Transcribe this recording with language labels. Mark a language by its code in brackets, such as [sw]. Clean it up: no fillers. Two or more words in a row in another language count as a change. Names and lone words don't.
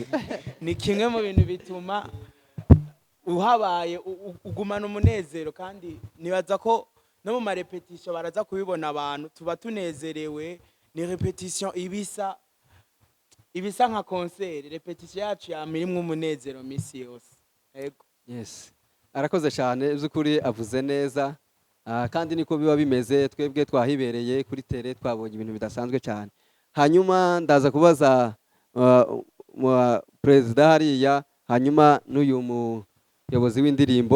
[rn] Ni kimwe mu bintu bituma uhabaye ugumana umunezero, kandi nibaza ko no mu marepetition baraza kubibona abantu tuba tunezerewe. Ni repetition ibisa nka concert. Repetition yacu yamirimwe umunezero misi yose. [rw] Yego. [en] Yes, [rw] arakoze cyane. By'ukuri avuze neza, kandi niko biba bimeze. Twebwe twahibereye kuri tele twabonye ibintu bidasanzwe cyane. Hanyuma ndaza kubaza perezida hariya, hanyuma n'uyu muyobozi w'indirimbo.